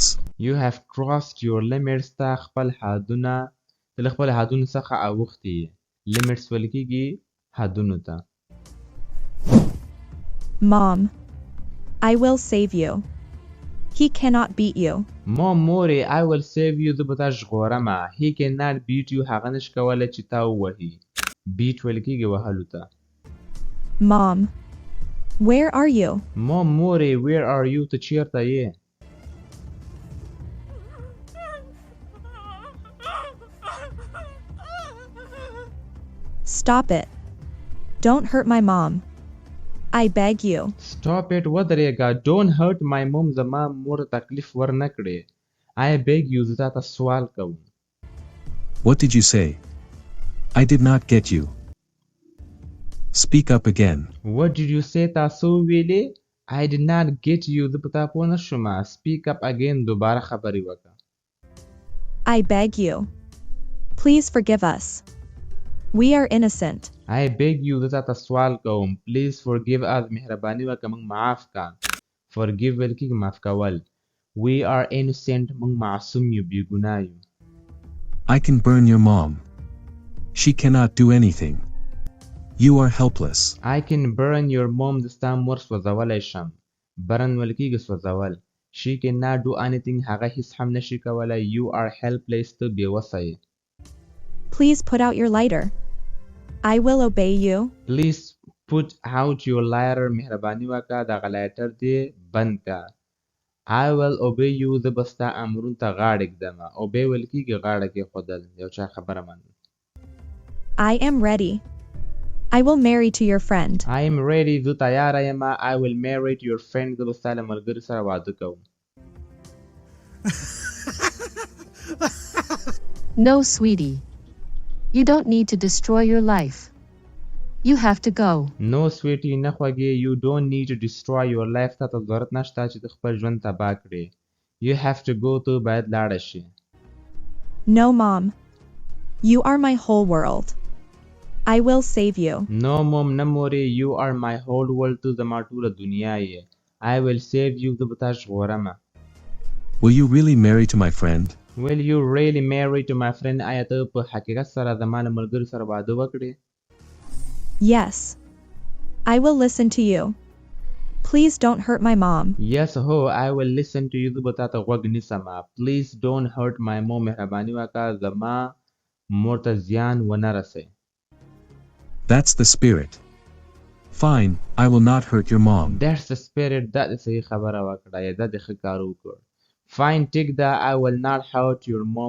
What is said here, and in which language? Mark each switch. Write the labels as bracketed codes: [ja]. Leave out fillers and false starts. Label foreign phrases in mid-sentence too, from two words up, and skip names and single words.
[en] You have crossed your limits. [ps] تا خپل حدونه ته له خپل حدونو څخه اوښتې یې. Limits ویل کېږي حدونو ته. [en] Mom, I will save you. He cannot beat you. مورې I will save you. [ps] زه به تا ژغورمه. [en] He cannot beat you. [ps] هغه نشي کولی چې تا ووهي. Beat ویل کېږي وهلو ته. [en] Mom, where are you? [ps] مورې [en] where are you؟ [ps] ته چېرته یې؟ [en] Stop it. Don't hurt my mom. I beg you. Stop it. ودرېږه. Don't hurt my mom. [ps] زما مور تکلیف ورنه کړې. [en] I beg you. [ps] زه تا ته سوال کوم. [en] What did you say? I did not get you. Speak up again. What did you say؟ [ps] تاسو ویلې [en] I did not get you. [ps] زه په تا پوه نه شومه. [en] Speak up again. [ps] دوباره خبرې وکړه. [en] I beg you. Please forgive us. We are innocent. I beg you. [ps] زه تا ته سوال کوم. [en] Please forgive us. [ps] مهرباني وکړه موږ معاف کا. Forgive ویل کېږي معاف کول. [en] We are innocent. [ps] موږ معصوم یو بې ګناه یو. [en] I can burn your mom. She cannot do anything. You are helpless. I can burn your mom. [ps] د ستا مور سوځولی شم. Burn ویل کېږي سوځول. [en] She cannot do anything. [ps] هغه هیڅ هم نشي کولی. [en] You are helpless. [ps] ته بېوسه یې. [en] Please put out your lighter. I will obey you. Please put out your lighter. [ps] مهرباني وکړه دغه لایټر دې بند کړه. [en] I will obey you. [ps] زه به ستا امرونو ته غاړه ږدمه. Obey ویل کېږي غاړه کېښودل. یو چا خبره منل. [en] I am ready. I will marry to your friend. I am ready. [ps] زه تیاره یم. [en] I will marry to your friend. [ps] زه به ستا له ملګري سره واده کوم. [en] No, sweetie. You don't need to destroy your life. You have to go. No, sweetie. [ps] نه خوږې. [en] You don't need to destroy your life. [ps] تا ته ضرورت نشته چې ته خپل ژوند تباه کړې. [en] You have to go. [ps] ته باید لاړه شې. [en] No, Mom. You are my whole world. I will save you. No, mom. [ps] نه مورې. [en] You are my whole world. [ps] ته زما ټوله دنیا یې. [en] I will save you. [ps] زه به تا ژغورمه. [en] Will you really marry to my friend? Will you really marry to my friend? [ps] آیا ته په حقیقت سره زما له ملګري سره واده وکړې؟ [en] Yes. I will listen to you. Please don't hurt my mom. Yes, ho. I will listen to you. [ps] زه به تا ته غوږ نیسمه. [en] Please don't hurt my mom. [ps] مهرباني وکړه زما مور ته زیان ونه رسوي. [en] That's the spirit. Fine, I will not hurt your mom. That's the spirit. [ps] دا د صحیح خبره وکړه. یا دا د ښه کار وکړ. [en] Fine, take that. I will not hurt your mom.